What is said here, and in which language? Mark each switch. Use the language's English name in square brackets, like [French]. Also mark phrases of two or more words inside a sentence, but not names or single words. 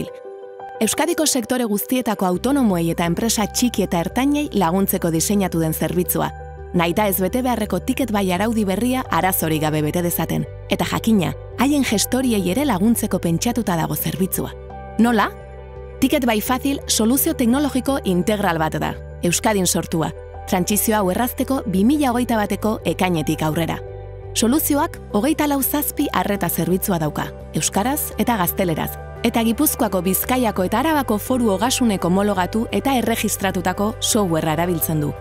[Basque] Euskadiko sektore guztietako autonomoei eta enpresa txiki eta ertainei laguntzeko diseinatu den zerbitzua. Nahita ez bete beharreko Ticket by araudi berria arazorik gabe bete dezaten. Eta jakina, haien gestoriei ere laguntzeko pentsatuta dago zerbitzua. Nola? Ticket by Fácil soluzio teknologiko integral bat da. Euskadin sortua. Trantsizio hau errazteko 2021ko ekainetik aurrera. Soluzioak 24 zazpi arreta zerbitzua dauka, euskaraz eta gazteleraz, eta Gipuzkoako, Bizkaiako eta Arabako Foru Ogasuneko homologatu eta erregistratutako softwarea erabiltzen du.